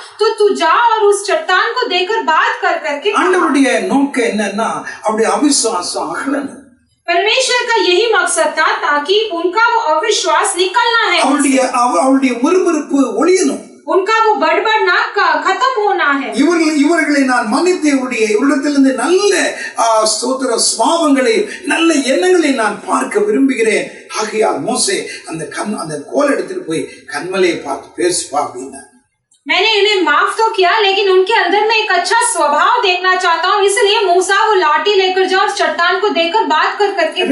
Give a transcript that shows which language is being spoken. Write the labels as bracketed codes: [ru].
[hi] तो तू जा और उस चट्टान को देखकर बात कर करके. [ta] ஆண்டவருடைய நோக்கம் என்னன்னா அப்படி அவிசுவாசம் அகலணும். [hi] परमेश्वर का यही मकसद था ताकि उनका वो अविश्वास निकलना है, [ta] அவருடைய முறுமுறுப்பு ஒழியணும், [hi] उनका वो बड़बड़ना खत्म होना है. [ta] இவர்களை நான் மன்னித்து இவரிடத்திலிருந்து நல்ல ஸ்தோத்திர சுபாவங்களை நல்ல எண்ணங்களை நான் பார்க்க விரும்புகிறேன். ஆகையால் மோசே அந்த கோல் எடுத்துட்டு போய் கண்மலையை பார்த்து பேசுப்பா அப்படின்னா. [hi] मैंने इन्हें माफ तो किया लेकिन उनके अंदर में एक अच्छा स्वभाव देखना चाहता हूँ, इसलिए मूसा वो लाठी लेकर जाओ और चट्टान को देखकर बात कर करके.